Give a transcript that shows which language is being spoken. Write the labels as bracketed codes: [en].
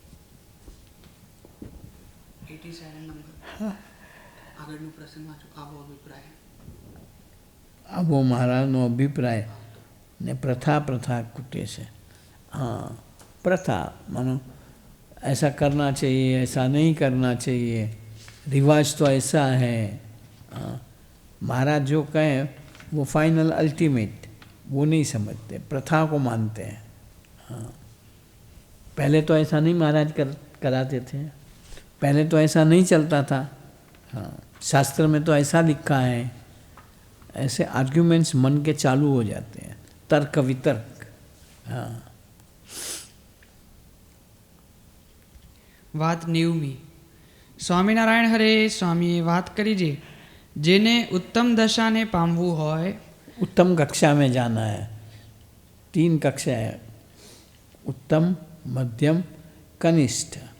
[gu] 87 number આગળનો પ્રસંગ વાંચો આવો અભિપ્રાય। આવો મહારાજનો અભિપ્રાય ने प्रथा प्रथा कुटे से। [hi] हाँ, प्रथा मानो ऐसा करना चाहिए, ऐसा नहीं करना चाहिए, रिवाज तो ऐसा है। हाँ, महाराज जो कहें वो फाइनल अल्टीमेट, वो नहीं समझते, प्रथा को मानते हैं। हाँ, पहले तो ऐसा नहीं महाराज कराते थे, पहले तो ऐसा नहीं चलता था। हाँ, शास्त्र में तो ऐसा लिखा है। ऐसे आर्ग्यूमेंट्स मन के चालू हो जाते हैं, तर्क वितर्क। हाँ, [gu] વાત 90મી। સ્વામિનારાયણ હરે સ્વામીએ વાત કરી છે જેને ઉત્તમ દશાને પામવું હોય [hi] उत्तम कक्षा में जाना है। 3 कक्षा है, उत्तम, मध्यम कनिष्ठ।